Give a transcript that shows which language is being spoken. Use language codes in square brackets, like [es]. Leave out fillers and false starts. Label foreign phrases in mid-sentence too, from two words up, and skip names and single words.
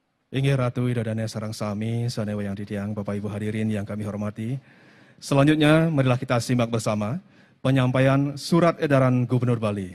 [ban] Inggih Ratu Idodane sareng sami, sanewa yang ditiang, [id] Bapak Ibu hadirin yang kami hormati. Selanjutnya, marilah kita simak bersama penyampaian surat edaran Gubernur Bali.